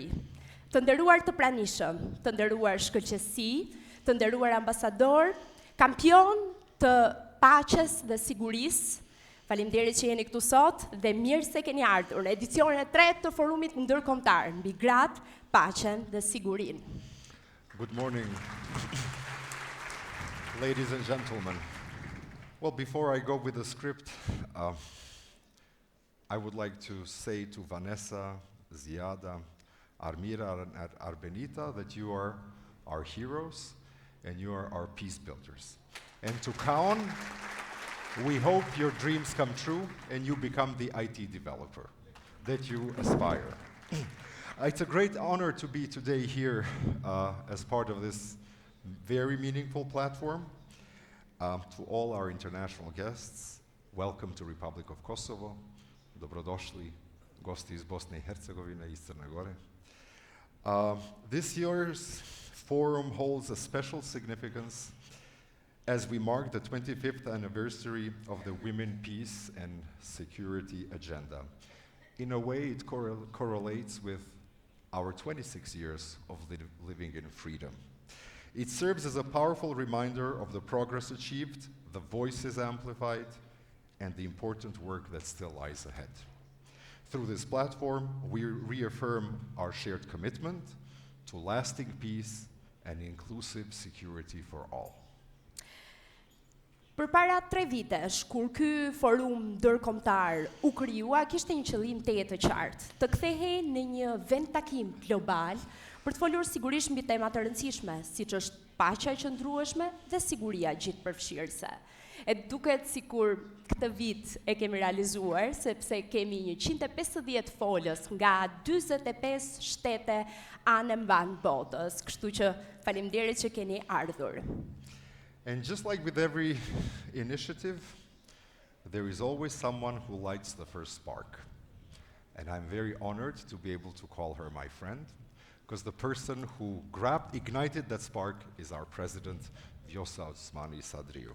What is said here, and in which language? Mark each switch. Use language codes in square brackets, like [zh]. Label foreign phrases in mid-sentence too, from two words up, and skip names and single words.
[sq] Të nderuar të pranishëm, të nderuar shkëlqësi, të nderuar ambasador, kampion të paqes dhe sigurisë, faleminderit që jeni këtu sot dhe mirë se keni ardhur në edicionin e tretë të forumit ndërkombëtar mbi gratë, paqen dhe sigurinë. [en] Good morning, ladies and gentlemen. Well, before I go with the script, I would like to say to Vanessa, Ziada, Armira, and Arbenita that you are our heroes and you are our peace builders. And to Kaon, we hope your dreams come true and you become the IT developer that you aspire. It's a great honor to be today here as part of this very meaningful platform. To all our international guests, welcome to Republic of Kosovo. [bs] Dobrodošli, gosti iz Bosne i Hercegovine, iz Crne Gore. [en] This year's forum holds a special significance as we mark the 25th anniversary of the Women, Peace and Security Agenda. In a way, it correlates with our 26 years of living in freedom. It serves as a powerful reminder of the progress achieved, the voices amplified, and the important work that still lies ahead. Through this platform, we reaffirm our shared commitment to lasting peace and inclusive security for all. [sq] Përpara 3 vitesh, kur ky forum ndërkombëtar u krijua, kishte një qëllim të qartë, të kthehej në një vend takim global për të folur sigurisht mbi tema të rëndësishme, siç është paqja e qëndrueshme dhe siguria gjithëpërfshirëse. E duket sikur këtë vit e kemi realizuar, sepse kemi 150 folës nga 45 shtete anë mban botës, kështu që faleminderit që keni ardhur. [en] And just like with every initiative, there is always someone who lights the first spark. And I'm very honored to be able to call her my friend, because the person who ignited that spark is our president, Vjosa Osmani Sadriu.